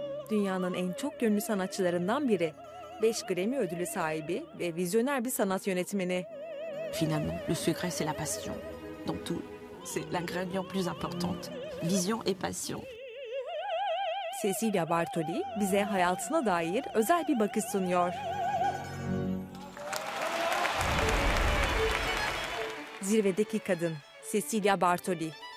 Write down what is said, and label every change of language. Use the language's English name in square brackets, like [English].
[Turkish] Dünyanın en çok yönlü sanatçılarından biri, 5 Grammy ödülü sahibi ve vizyoner bir sanat yönetmeni. [French] Finalement, le secret c'est la passion. Dans tout, c'est l'ingrédient plus important. Vision et passion. [Turkish] Cecilia Bartoli bize hayatına dair özel bir bakış sunuyor. Zirvedeki kadın, Cecilia Bartoli.